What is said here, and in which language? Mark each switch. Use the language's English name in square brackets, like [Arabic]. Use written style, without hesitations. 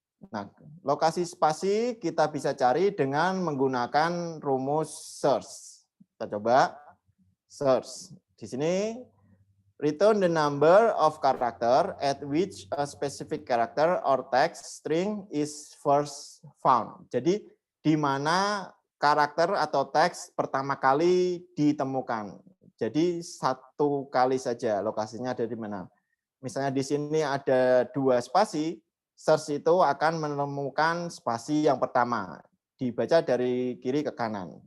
[Indonesian] Nah, lokasi spasi kita bisa cari dengan menggunakan rumus search. Kita coba search. Di sini [English] return the number of character at which a specific character or text string is first found. [Indonesian] Jadi di mana karakter atau teks pertama kali ditemukan. Jadi 1 kali saja lokasinya ada di mana. Misalnya di sini ada 2 spasi, search itu akan menemukan spasi yang pertama, dibaca dari kiri ke kanan.